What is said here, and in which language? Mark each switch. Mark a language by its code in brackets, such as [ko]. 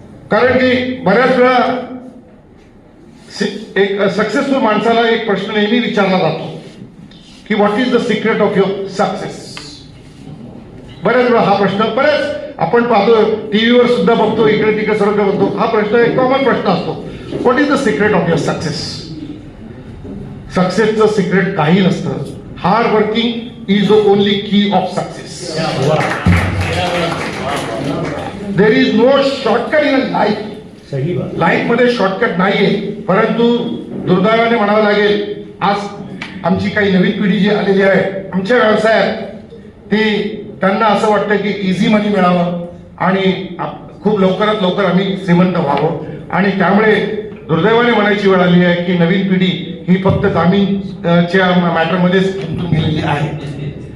[mr] कारण की बऱ्याच वेळा एक सक्सेसफुल माणसाला एक प्रश्न नेहमी विचारला जातो की [en] What is the secret of your success. [mr] बऱ्याच वेळा हा प्रश्न आपण पाहतो, टीव्हीवर सुद्धा बघतो, इकडे तिकडे सर्व बघतो. हा प्रश्न एक कॉमन प्रश्न असतो, [en] What is the secret of your success. [mr] सक्सेसचं secret काही नसतं. [en] Hard working is the only key of success. There is no shortcut in life. [mr] Life मध्ये शॉर्टकट नाहीये. परंतु दुर्दैवाने म्हणावं लागेल, आज आमची काही नवीन पिढी जी आलेली आहे आमच्या व्यवसायात, ती त्यांना असं वाटतं की इझी मनी मिळावं आणि खूप लवकरात लवकर आम्ही श्रीमंत व्हावं. आणि त्यामुळे दुर्दैवाने म्हणायची वेळ आली आहे की नवीन पिढी ही फक्त जामीनच्या मॅटरमध्येच गुंतून गेलेली आहे.